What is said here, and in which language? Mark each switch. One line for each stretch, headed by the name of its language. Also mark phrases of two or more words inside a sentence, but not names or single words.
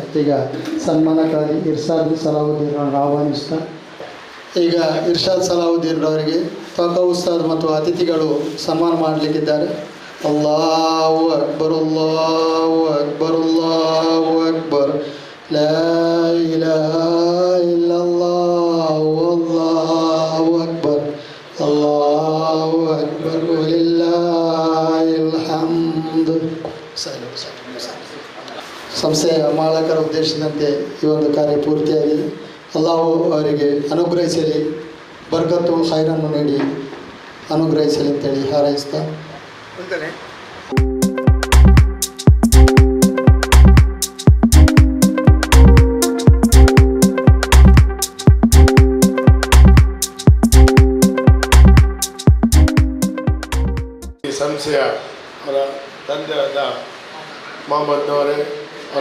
Kannada: ಈಗ ಸನ್ಮಾನಕ್ಕಾಗಿ ಇರ್ಷಾದ್ ಸಲಾವುದ್ದೀನ್ ಅವರನ್ನು ಆಹ್ವಾನಿಸ್ತಾ ಈಗ ಇರ್ಷಾದ್ ಸಲಾವುದ್ದೀನ್ ಅವರಿಗೆ ತಾಕ ಉಸ್ತಾದ್ ಮತ್ತು ಅತಿಥಿಗಳು ಸನ್ಮಾನ ಮಾಡಲಿಕ್ಕಿದ್ದಾರೆ.
Arabic: الله أكبر، الله أكبر، الله أكبر, لا إله إلا الله والله أكبر الله أكبر ولله الحمد.
Kannada: ಸಂಸ್ಥೆಯ ಮಾಲಕರ ಉದ್ದೇಶದಂತೆ ಈ ಒಂದು ಕಾರ್ಯ ಪೂರ್ತಿಯಾಗಿದೆ. ಅಲ್ಲಾಹು ಅವರಿಗೆ ಅನುಗ್ರಹಿಸಲಿ, ಬರ್ಕತ್ತು ಖೈರನ್ನು ನೀಡಿ ಅನುಗ್ರಹಿಸಲಿ ಅಂತೇಳಿ ಹಾರೈಸ್ತಾ ಈ ಸಂಸ್ಥೆಯ ಅವರ ತಂದೆಯಾದ ಮೊಹಮ್ಮದ್ನವರೇ ಅವರ